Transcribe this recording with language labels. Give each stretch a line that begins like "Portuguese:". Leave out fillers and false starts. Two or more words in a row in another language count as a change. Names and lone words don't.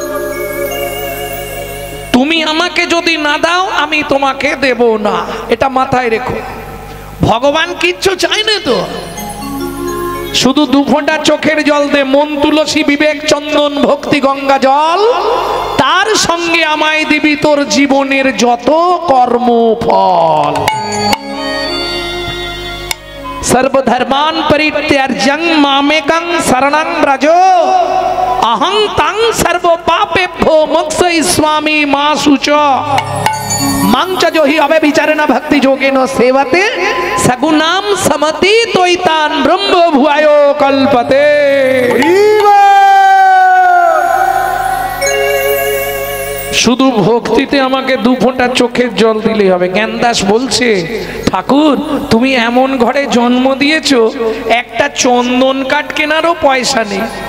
Bangla: তুমি আমাকে যদি না দাও আমি তোমাকে দেব না, এটা মাথায় রেখো। ভগবান কিচ্ছু চায় না তো, শুধু দু ফোঁটা চোখের জল দে, মন তুলসী বিবেক চন্দন ভক্তি গঙ্গা জল, তার সঙ্গে আমায় দিবি তোর জীবনের যত কর্মফল।
Sanskrit: सर्वधर्मान परित्याज्यं मामेकं शरणं व्रज अहं तं सर्व पापेभ्यो मोक्षयिष्यामि मा शुच मां च जो हि अवे विचारेण भक्ति योगेन सेवते सगुणां समति तोइतान ब्रह्म भुआयो कल्पते।
Bangla: শুধু ভক্তিতে আমাকে দু ফোঁটা চোখের জল দিলেই হবে। জ্ঞানদাস বলছে, ঠাকুর তুমি এমন ঘরে জন্ম দিয়েছো একটা চন্দন কাঠ কেনারও পয়সা নেই।